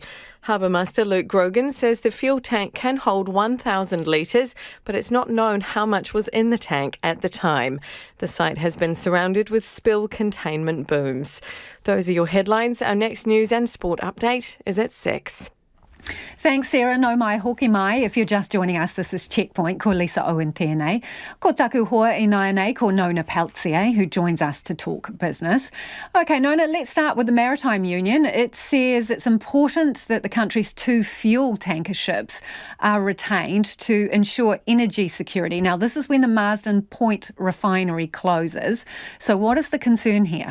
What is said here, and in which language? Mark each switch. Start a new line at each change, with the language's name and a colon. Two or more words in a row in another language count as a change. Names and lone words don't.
English: Harbour Master Luke Grogan says the fuel tank can hold 1,000 litres, but it's not known how much was in the tank at the time. The site has been surrounded with spill containment booms. Those are your headlines. Our next news and sport update is at 6. Thanks, Sarah.
Māori: No mai hoki mai.
English: If you're just joining us, this is Checkpoint.
Māori: Ko Lisa Owen tēnei. Ko taku hoa I nai nei, ko Nona Peltier,
English: who joins us to talk business. OK, Nona, let's start with the Maritime Union. It says it's important that the country's 2 fuel tanker ships are retained to ensure energy security. Now, this is when the Marsden Point refinery closes. So what is the concern here?